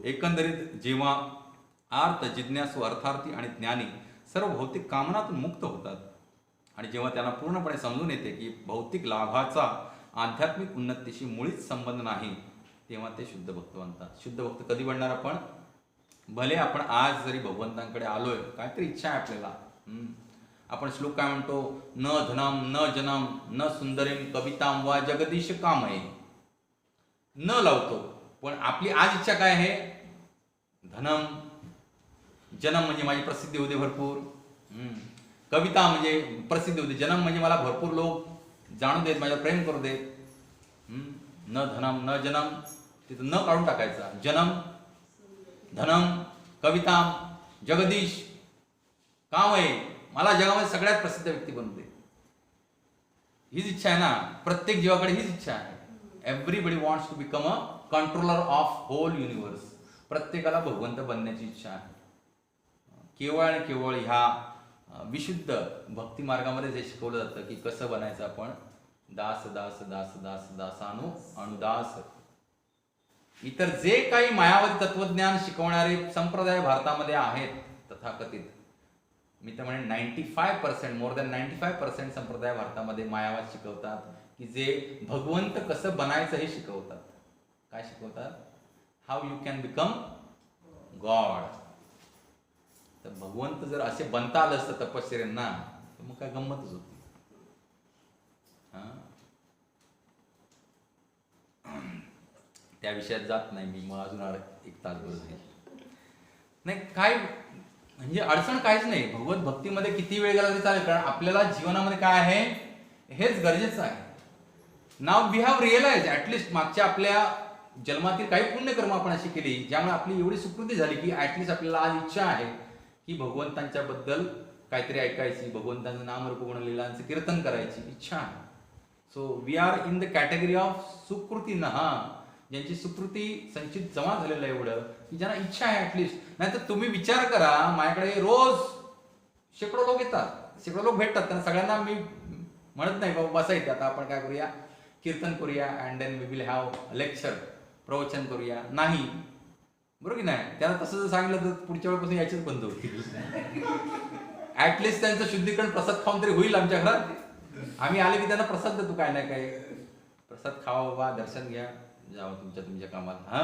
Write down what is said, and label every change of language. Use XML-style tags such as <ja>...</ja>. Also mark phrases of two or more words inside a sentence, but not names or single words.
<mr>एकंदरीत जेव्हा आर्त, जिज्ञासू, अर्थार्थी आणि ज्ञानी सर्व भौतिक कामनातून मुक्त होतात आणि जेव्हा त्यांना पूर्णपणे समजून येते की भौतिक लाभाचा आध्यात्मिक उन्नतीशी मुळीच संबंध नाही, तेव्हा ते शुद्ध भक्त बनतात. शुद्ध भक्त कधी बनणार आपण? भले आपण आज जरी भगवंतांकडे आलोय, काहीतरी इच्छा आहे आपल्याला. आपण श्लोक काय म्हणतो?</mr> <sa>न धनम न जनम न सुंदरीम कविताम वा जगदीश कामये.</sa> <mr>न लावतो, पण आपली आज इच्छा काय आहे? धनम, जनम म्हणजे माझी प्रसिद्धी होते भरपूर, कविता म्हणजे प्रसिद्धी होते, जनम म्हणजे मला भरपूर लोक जाणून देत, माझ्यावर प्रेम करू देत.</mr> <sa>न धनम न जनम,</sa> <mr>तिथं न काढून टाकायचा.</mr> <sa>जनम, धनम, कविताम, जगदीश कामये,</sa> <mr>मला जगामध्ये सगळ्यात प्रसिद्ध व्यक्ती बनू दे. हीच इच्छा आहे ना, प्रत्येक जीवाकडे हीच इच्छा आहे.</mr> <en>everybody wants to become a controller of whole universe.</en> <mr>प्रत्येकाला भगवंत बनण्याची इच्छा आहे. केवळ आणि केवळ ह्या विशुद्ध भक्ती मार्गामध्ये जे शिकवलं जातं की कसं बनायचं आपण दास दास दास दास दासानु अनुदास. इतर जे काही मायावादी तत्वज्ञान शिकवणारे संप्रदाय भारतामध्ये आहेत तथाकथित, मी तर म्हणेन 95%,</mr> <en>more than</en> <mr>95% संप्रदाय भारतामध्ये मायावाद शिकवतात की जे भगवंत कसं बनायचं हे शिकवतात. काय शिकवतात?</mr> <en>how you can become God.</en> <mr>तर भगवंत जर असे बनता आलं असतं तपश्चर्यांना तर मग काय गंमतच होती. त्या विषयात जात नाही मी, मग अजून एक तास बोलत नाही. काय म्हणजे अडचण काहीच नाही. भगवत भक्तीमध्ये किती वेळ गेला तरी चालेल, कारण आपल्याला जीवनामध्ये काय आहे हेच गरजेचं आहे.</mr> <en>now we have realise atleast</en> <mr>मागच्या आपल्या जन्मातील काही पुण्यकर्म आपण अशी केली ज्यामुळे आपली एवढी सुकृती झाली की ऍटलिस्ट आपल्याला आज इच्छा आहे की भगवंतांच्या बद्दल काहीतरी ऐकायची, भगवंतांचं नामरूप गुणलीलांचं कीर्तन करायची इच्छा आहे.</mr> <en>so we are in the category of</en> <mr>सुकृती नहा, ज्यांची सुकृती संचित जमा झालेलं आहे एवढं की ज्यांना इच्छा आहे ऍटलिस्ट. नाही तर तुम्ही विचार करा, माझ्याकडे रोज शेकडो लोक येतात, शेकडो लोक भेटतात, त्यांना सगळ्यांना मी म्हणत नाही बाबा बसा इथे आता आपण काय करूया, कीर्तन करूया</mr> <en>and then we will have lecture,</en> <mr>प्रवचन करूया. नाही, बरोबर की नाही? त्याला तसं जर सांगितलं तर पुढच्या वेळेपासून यायचेच बंद होतील. ऍटलिस्ट त्यांचं शुद्धीकरण प्रसाद खाऊन तरी होईल आमच्या घरात. आम्ही आले की त्यांना प्रसाद देतो, काय नाही काय प्रसाद खावा बाबा, दर्शन घ्या, जावं तुमच्या कामाला.</mr>